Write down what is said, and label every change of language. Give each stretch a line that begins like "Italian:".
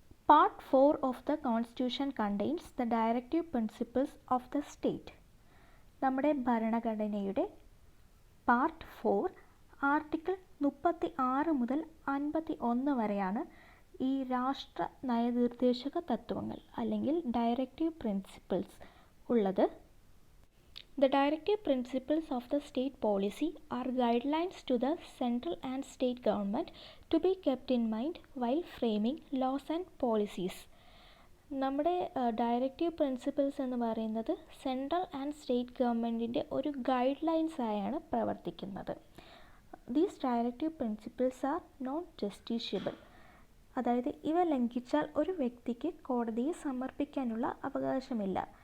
English: Part 4 of the constitution contains the directive principles of the state.
Malayalam: നമ്മുടെ ഭരണഘടനയുടെ part 4 article 36 മുതൽ 51 വരെയാണ് ഈ രാഷ്ട്ര നയനിർദ്ദേശക തത്വങ്ങൾ അല്ലെങ്കിൽ ഡയറക്റ്റീവ് പ്രിൻസിപ്പിൾസ് ഉള്ളത്.
English: The directive principles of the state policy are guidelines to the central and state government to be kept in mind while framing laws and policies.
Malayalam: നമ്മുടെ ഡയറക്റ്റീവ് പ്രിൻസിപ്പിൾസ് എന്ന് പറയുന്നത് സെൻട്രൽ ആൻഡ് സ്റ്റേറ്റ് ഗവൺമെൻറ്റിൻ്റെ ഒരു guide lines ആയാണ് പ്രവർത്തിക്കുന്നത്.
English: these directive principles are non justiciable,
Malayalam: അതായത് ഇവ ലംഘിച്ചാൽ ഒരു വ്യക്തിക്ക് കോടതിയെ സമർപ്പിക്കാനുള്ള അവകാശമില്ല.